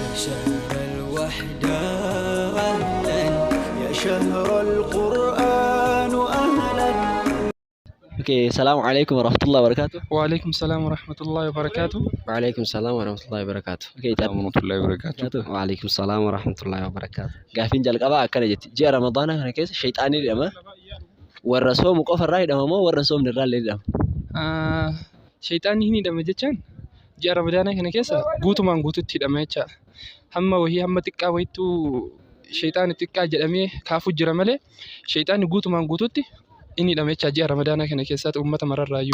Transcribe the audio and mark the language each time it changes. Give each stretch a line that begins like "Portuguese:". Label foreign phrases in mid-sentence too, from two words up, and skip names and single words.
Arabic: شهر الوحدة أهلا يا شهر القرآن أهلا. اوكي، السلام عليكم ورحمة الله وبركاته. وعليكم السلام ورحمة الله وبركاته. وعليكم السلام ورحمة الله وبركاته. اوكي، ورحمة الله وبركاته. وعليكم السلام ورحمة الله وبركاته.
Oromo: gaaffiin jalqabaa akkana jetti. Ji'a Ramadaanaa kana keessa shayxaanni hidhama. Warra soomu qofarraa hidhama moo warra soomne irraallee hidhama? Shayxaanni hin hidhame jechaan ji'a Ramadaanaa kana keessa guutumaan guututti hidhama jechaadha. Hamma xiqqaa wayittuu shayxaanni xiqqaa jedhamee kaafuu jira malee shayxaanni guutumaan guututti inni hidhame jechaa ji'a Ramadaanaa kana keessatti uummata mararraayyuu.